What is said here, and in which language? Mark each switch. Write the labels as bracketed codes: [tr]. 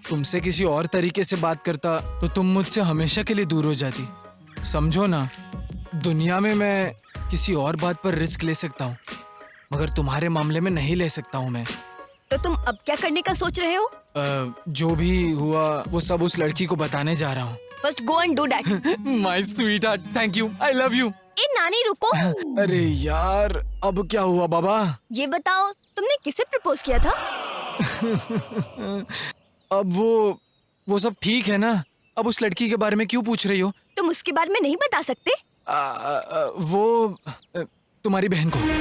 [hi] तुमसे किसी और तरीके से बात करता तो तुम मुझसे हमेशा के लिए दूर हो जाती। समझो ना, दुनिया में मैं किसी और बात पर रिस्क ले सकता हूँ, मगर तुम्हारे मामले में नहीं ले सकता हूँ मैं। तो तुम अब क्या करने का सोच रहे हो? जो भी हुआ वो सब उस लड़की को बताने जा रहा हूँ। [en] First go and do that. My sweetheart, thank you, I love you. [hi] ए नानी रुको। अरे यार, अब क्या हुआ बाबा? ये बताओ, तुमने किसे प्रपोज किया था? अब वो सब ठीक है ना? अब उस लड़की के बारे में क्यों पूछ रही हो? तुम उसके बारे में नहीं बता सकते? वो तुम्हारी बहन को।